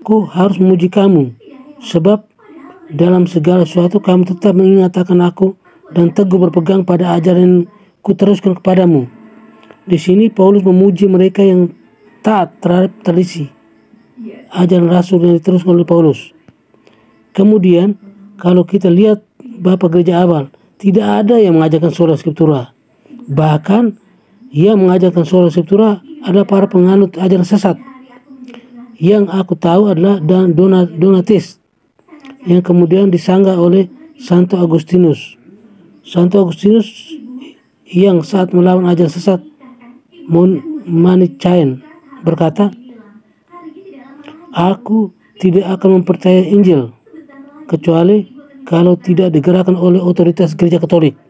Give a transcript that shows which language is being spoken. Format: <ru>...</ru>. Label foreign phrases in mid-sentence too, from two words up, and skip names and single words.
<id>Ku harus memuji kamu, sebab dalam segala sesuatu kamu tetap mengingatkan aku dan teguh berpegang pada ajaran ku teruskan kepadamu. Di sini Paulus memuji mereka yang taat terhadap tradisi ajaran Rasul yang diteruskan oleh Paulus. Kemudian kalau kita lihat Bapak Gereja awal, tidak ada yang mengajarkan</id> <la>sola scriptura.</la> <id>Bahkan yang mengajarkan</id> <la>sola scriptura</la> <id>adalah para penganut ajaran sesat. Yang aku tahu adalah Donatis, yang kemudian disanggah oleh Santo Agustinus. Santo Agustinus yang saat melawan ajaran sesat Manichaean berkata, aku tidak akan mempercayai Injil kecuali kalau tidak digerakkan oleh otoritas Gereja Katolik.</id>